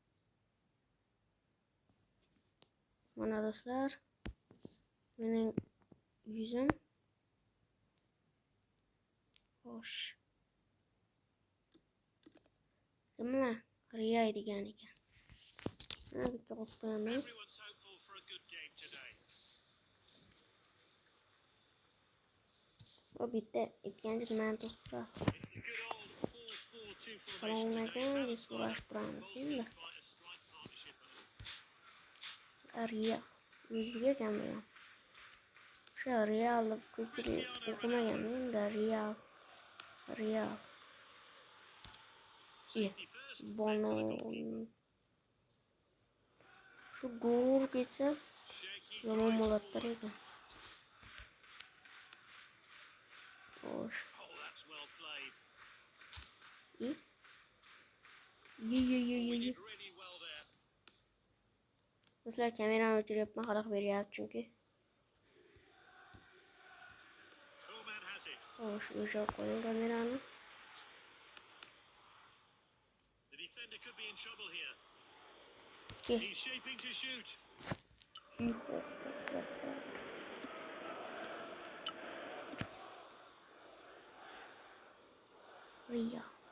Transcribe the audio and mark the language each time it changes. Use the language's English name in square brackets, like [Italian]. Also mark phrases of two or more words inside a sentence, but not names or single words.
[Uzbek] Mana do'stlar, mening yuzim. Xo'sh. Mana Riya degan ekan. Mana bitta qo'yib qo'yaman. [English] Everyone's hopeful for a good game today. [Uzbek] O bitta ikkinchi nimani to'sib turadi. [English] It's the good old 4-4-2 [Uzbek] Assalomu [English] formation [Uzbek] alaykum, [English] today. [Uzbek] deb so'rashtiramiz endi. [English] Quite a strike partnership. [Uzbek] Riya o'ziga ekan bu. O'sha Real ko'pchilik o'qimagan endi Real. [English] Safety first. Bono. [Uzbek] Shu gol ketsa [English] Shaky [Uzbek] yomon [English] drives [Uzbek] bo'latar [English] forward. [Uzbek] ekan. Xo'sh. [English] Oh, that's well played. Did Really well there. [Uzbek] Do'stlar, kamerani o'chiryapman, xalaq beryapti chunki. [English] Coleman has it. [Uzbek] Xo'sh, o'chirib qo'ying kamerani. [English] The defender could be in trouble here. Okay. He's shaping to shoot. Riya.